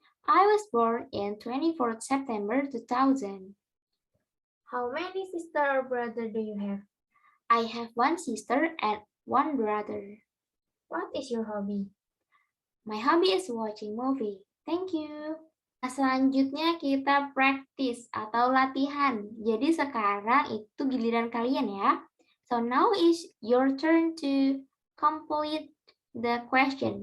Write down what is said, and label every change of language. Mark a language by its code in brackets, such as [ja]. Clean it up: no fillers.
[en] I was born in 24th September 2000. How many sister or brother do you have? I have one sister and one brother. What is your hobby? My hobby is watching movie. Thank you. [id] Nah, selanjutnya kita praktis atau latihan. Jadi sekarang itu giliran kalian ya. [en] So now is your turn to complete the question.